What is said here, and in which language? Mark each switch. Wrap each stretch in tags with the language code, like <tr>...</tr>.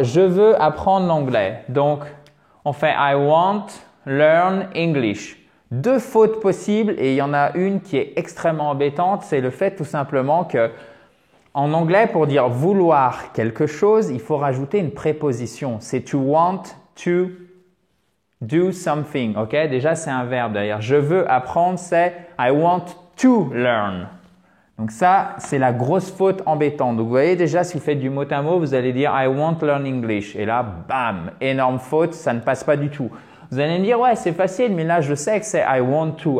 <fr>Je veux apprendre l'anglais. Donc, on fait</fr> <en>I want learn English.</en> <fr>2 fautes possibles et il y en a une qui est extrêmement embêtante. C'est le fait tout simplement que en anglais, pour dire vouloir quelque chose, il faut rajouter une préposition. C'est</fr> <en>to want to do something.</en> <fr>OK? Déjà, c'est un verbe d'ailleurs. Je veux apprendre, c'est</fr> <en>I want to learn.</en> <fr>Donc ça, c'est la grosse faute embêtante. Donc vous voyez déjà, si vous faites du mot à mot, vous allez dire</fr> <en>I want to learn English.</en> <fr>Et là, bam, énorme faute, ça ne passe pas du tout. Vous allez me dire, ouais, c'est facile, mais là, je sais que c'est</fr> <en>I want to.</en>